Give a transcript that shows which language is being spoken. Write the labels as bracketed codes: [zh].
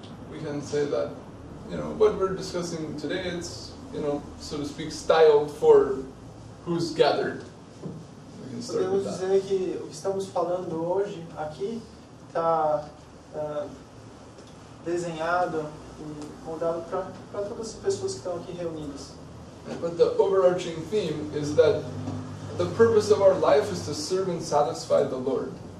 [en] We can say that, what we're discussing today, it's, so to speak, styled for who's gathered. We can start with [pt] Podemos [en] that. [pt] dizer que o que estamos falando hoje aqui está desenhado e moldado para todas as pessoas que estão aqui reunidas. [en] But the overarching theme is that the purpose of our life is to serve and satisfy the Lord.